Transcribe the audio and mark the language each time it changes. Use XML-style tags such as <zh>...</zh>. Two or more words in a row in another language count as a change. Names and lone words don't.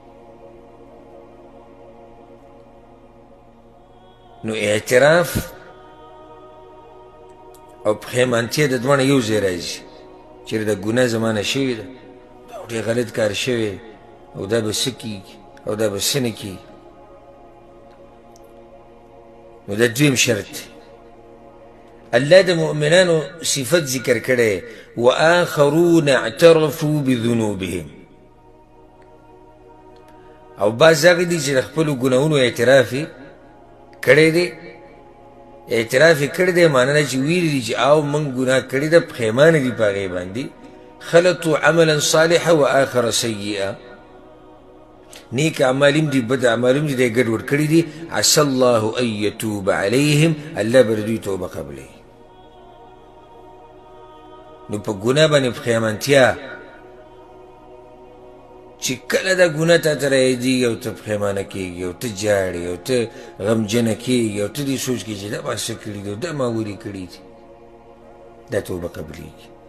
<ps>نو اعتراف او پښیمانتیا د دواړه یو ځای راځي، چېرې د ګناه زمانه شوې ده، دا ډېر غلط کار شوی او دا به څه کېږي او دا به څه نه کېږي. نو دا دویم شرط دی. الله د مؤمنانو صفت ذکر کړی،</ps> <ar>وآخرون اعترفوا بذنوبهم،</ar> <ps>او بعض هغه دي چې د خپلو ګناهونو اعتراف یې کړی دی. اعتراف یې کړی دی معنی ده چې ویلي دي چې او موږ ګناه کړې ده، پښیمانه دي په هغې باندې.</ps> <ar>خلطوا عملا صالحا وآخر سیئا،</ar> <ps>نیک اعمال هم دي بد اعمال هم دي دی ګډوډ کړي دي.</ps> <ar>عسى الله ان يتوب عليهم،</ar> <ps>الله به د دوی توبه قبلوي. نو په ګناه باندې پښیمانتیا چې کله دا ګناه تا ته رایادېږي او ته پښیمانه کېږي او ته جاړې او ته غمجنه کېږي او ته دې سوچ کړې چې دا ما څه کړي دي او دا ما ولې کړي دي، دا توبه قبلېږي.</ps>